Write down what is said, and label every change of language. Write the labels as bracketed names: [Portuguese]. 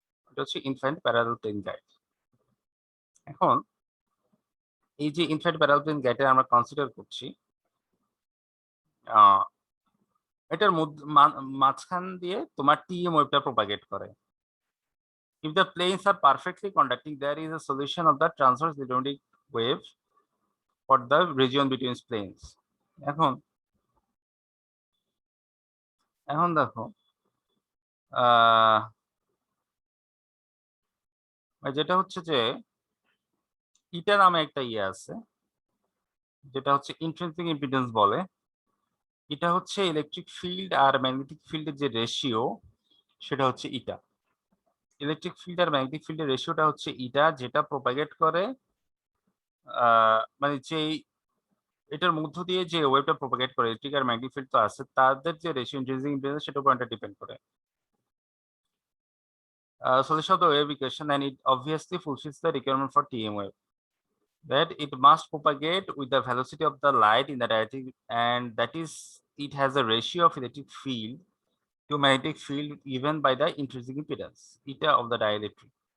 [Bangla] এটা হচ্ছে infinite parallel plane guide. এখন এই যে ইনফাইনাইট প্যারালাল প্লেন গাইডে আমরা কনসিডার করছি এটার মাঝখান দিয়ে তোমার টিএম ওয়েভটা প্রপাগেট করে। [English] If the planes are perfectly conducting, there is a solution of the transverse electromagnetic wave for the region between planes. [Bangla] এখন দেখো যেটা হচ্ছে যে ইটা নামে একটা ইয়ে আছে যেটা হচ্ছে ইন্ট্রিনসিক ইম্পিডেন্স বলে। এটা হচ্ছে ইলেকট্রিক ফিল্ড আর ম্যাগনেটিক ফিল্ডের যে রেশিও সেটা হচ্ছে ইটা। ইলেকট্রিক ফিল্ড আর ম্যাগনেটিক ফিল্ডের রেশিওটা হচ্ছে ইটা, যেটা প্রপাগেট করে মানে যেই এটার মধ্য দিয়ে যে ওয়েভটা প্রপাগেট করে, ইলেকট্রিক আর ম্যাগনেটিক ফিল্ড তো আছে, তাদের যে রেশিও ইন্ট্রিনসিক ইম্পিডেন্স সেটার উপর এটা ডিপেন্ড করে। [English] Solution of the wave equation, and it obviously fulfills the requirement for TM wave, that it must propagate with the velocity of the light in the direction, and that is it has a ratio of electric field to magnetic field given by the intrinsic impedance eta of the dielectric.